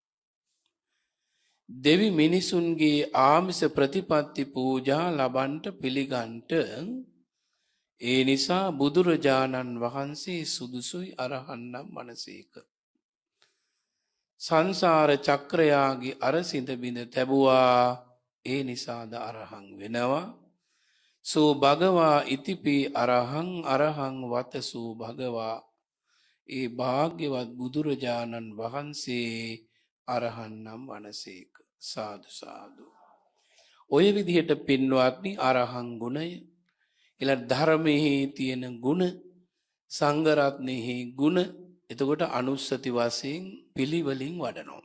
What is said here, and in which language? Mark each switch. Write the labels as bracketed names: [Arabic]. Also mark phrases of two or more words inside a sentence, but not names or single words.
[Sinhala] දෙවි මිනිසුන්ගේ ආමිස ප්‍රතිපත්ති පූජා ලබන්ට පිළිගන්ට ඒ නිසා බුදුරජාණන් වහන්සේ සුදුසුයි අරහන් නම් වනසේක. සංසාර චක්‍රයාගේ අරසිඳ බිඳ තැබුවා, ඒ නිසාද අරහං වෙනවා. [Pali] සෝ භගවා ඉතිපි අරහං අරහං වතසෝ භගවා. [Sinhala] ඒ භාග්‍යවත් බුදුරජාණන් වහන්සේ අරහන් නම් වනසේක. සාදු සාදු. ඔය විදිහට පින්වත්නි අරහං ගුණය, ඊළඟ ධර්මයේ තියෙන ගුණ, සංඝ රත්නයේ ගුණ, එතකොට අනුස්සති වශයෙන් පිළිවෙලින් වඩනවා.